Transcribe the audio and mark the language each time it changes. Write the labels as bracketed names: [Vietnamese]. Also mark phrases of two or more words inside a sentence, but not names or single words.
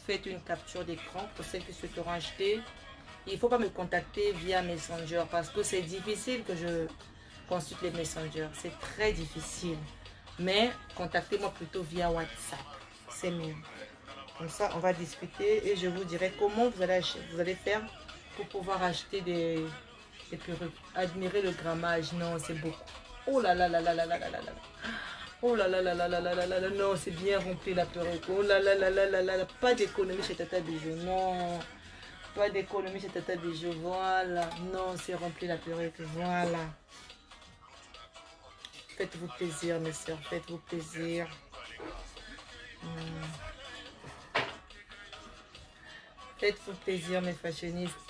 [French] Faites une capture d'écran pour celles qui souhaiteront acheter. Il ne faut pas me contacter via Messenger parce que c'est difficile que je consulte les Messenger. C'est très difficile. Mais contactez-moi plutôt via WhatsApp. C'est mieux. Comme ça, on va discuter et je vous dirai comment vous allez faire pour pouvoir acheter des perruques. Admirez le grammage. Non, c'est beaucoup. Oh là là là là là là là là là. Oh là là là là là là là là là. Non, c'est bien rempli la perruque. Oh là là là là là là là. Pas d'économie chez Tata Bijou. Non. Pas d'économie chez Tata Bijou. Voilà. Non, c'est rempli la perruque. Voilà. Faites-vous plaisir, mes soeurs. Faites-vous plaisir. Faites-vous plaisir, mes fashionistes.